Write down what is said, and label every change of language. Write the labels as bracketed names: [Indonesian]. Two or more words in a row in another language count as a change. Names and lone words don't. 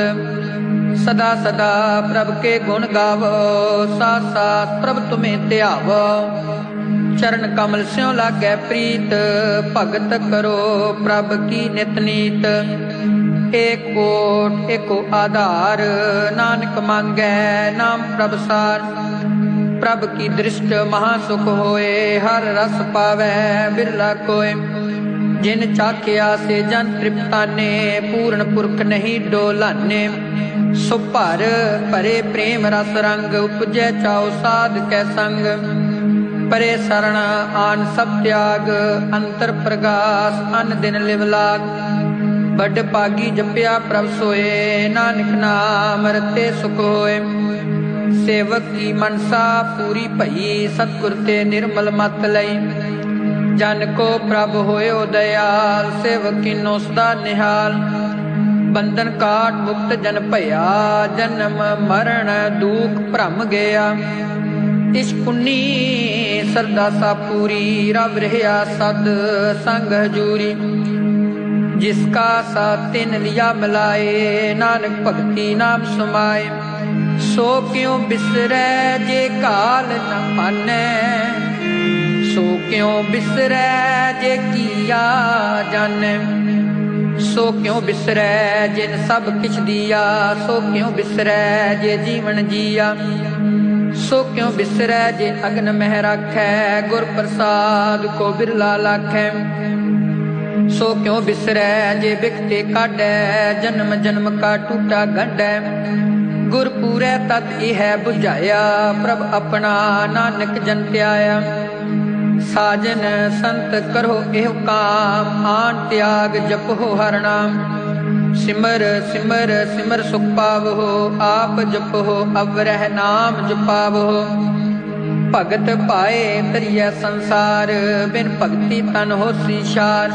[Hindi] सदा सदा प्रभ के गुण गावो, साथ साथ प्रभ तुम्हें ध्यावो। चरण कमल स्यों लागै प्रीत, भगत करो प्रभ की नित नीत। एक कोट एको आधार, नानक मांगै नाम प्रभ सार। प्रभ की दृष्ट महासुख होए, हर रस पावै बिरला कोय। जिन चाखिया से जन तृप्ताने, पूर्ण पुरख नहीं डोलाने। सो भर भरे प्रेम रस रंग, उपजै चाओ साध कै संग। परे शरण आन सब त्याग, अंतर प्रगास अन दिन लिव लाग। बड़ पागी जपिया प्रभ सोए, नानक नाम रते सुख होए। सेवक की मनसा पूरी भई, सतगुर ते निर्मल मत लई। जन को प्रभ होयो दयाल, सेवक कीनो सदा निहाल। बंधन काट मुक्त जन भया, जन्म मरण दुख भ्रम गया। इस पुन्नी सरदा सा पूरी, रब रहा सद संग हजूरी। जिसका साथ तिन लिया मिलाए, नानक भगति नाम समाए। सो क्यों बिसरै जे काल न पानै, सो क्यों बिसरै जे किया जानै। सो क्यों बिसरै जिन सब किछ दिया, सो क्यों बिसरै जे जीवन जिया। सो क्यों बिसरै जे अग्न मह राखै, गुर प्रसाद को बिरला लाखै। सो क्यों बिसरै जे बिखते काढै, जन्म जन्म का टूटा गंढै। गुर पूरै तत इह बुझाया, प्रभ अपना नानक जन त्याया। साजन संत करो एह काम, आन त्याग जपो हर नाम। सिमर सिमर सिमर सुख पावो, आप जपो अवरह नाम जपावो। भगत पाए तरिय संसार, बिन भगति तन होसी शार।